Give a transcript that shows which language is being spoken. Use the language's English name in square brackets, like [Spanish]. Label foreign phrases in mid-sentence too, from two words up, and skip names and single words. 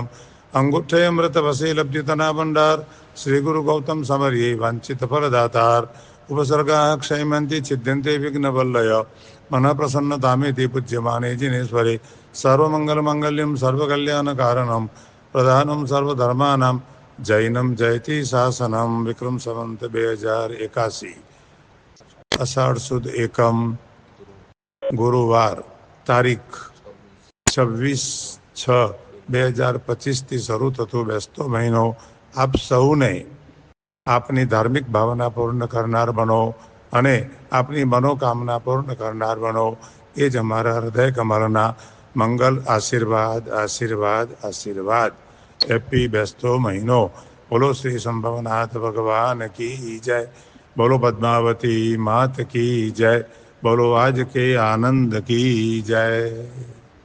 [Sanskrit] अंगुठ्ठयमृतवसे लब्धितना भंडार श्री गुरु गौतम समर्ये वांछित फलदातार उपसर्गा क्षयमंती छिद्यन्ते विघ्न वल्लय मन प्रसन्नता में पूज्यमाने जिनेश्वरे सर्वमंगल मंगल्यम सर्वकल्याण कारणम प्रधानम सर्वधर्मानां जैनम जयति शासनम [Gujarati] વિક્રમ સંવત 2081 અષાઢ સુદ એકમ ગુરુવાર તારીખ 26/6/2025 શરૂ થતો બેસતો મહિનો આપ સૌને આપની ધાર્મિક ભાવના પૂર્ણ કરનાર બનો અને આપની મનોકામના પૂર્ણ કરનાર બનો એ જ અમારા હૃદય કમળના મંગલ આશીર્વાદ આશીર્વાદ આશીર્વાદ હેપી બેસતો મહિનો [Hindi] बोलो श्री संभवनाथ भगवान की जय बोलो पद्मावती मात की जय बोलो आज के आनंद की जय।